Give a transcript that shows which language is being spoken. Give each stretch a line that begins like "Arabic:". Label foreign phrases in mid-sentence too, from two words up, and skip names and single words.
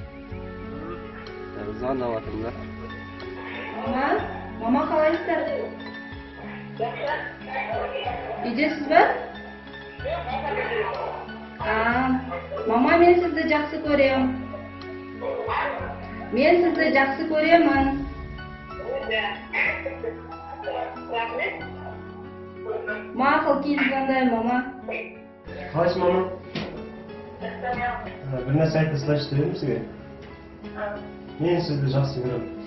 Kazakh: Звондап отырмын да. Мама, қалайсыздар? Үйдесіз ба? Мама, мен сізді жақсы көремін.
Uzbek: Men sizni yaxshi ko'raman. Ma'qul kelganday mama. Kaç mama? Bir narsa aytib sizlashtiraymi sizga? Men sizni yaxshi ko'raman.